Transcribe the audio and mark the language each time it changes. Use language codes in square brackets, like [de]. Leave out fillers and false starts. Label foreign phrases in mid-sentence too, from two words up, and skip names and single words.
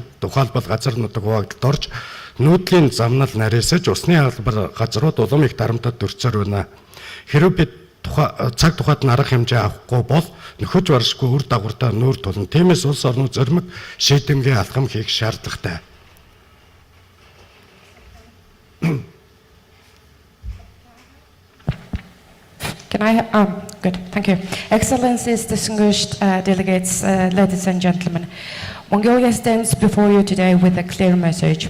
[mn] Тухайлбал газар нутаг хуваагдалд орж нүүдлийн замнал нарийсаж усны албар газрууд улам их дарамтад төрцөр байна. Хэрвээ бид цаг тухайд нь арга хэмжээ авахгүй бол нөхөж баршгүй үр дагавартай нүүр тулна. Тиймээс улс орны зоримог шийдэмгий алхам хийх шаардлагатай. [en] Can I? Good. Thank you. Excellencies, distinguished delegates, ladies and gentlemen, Mongolia stands before you today with a clear message.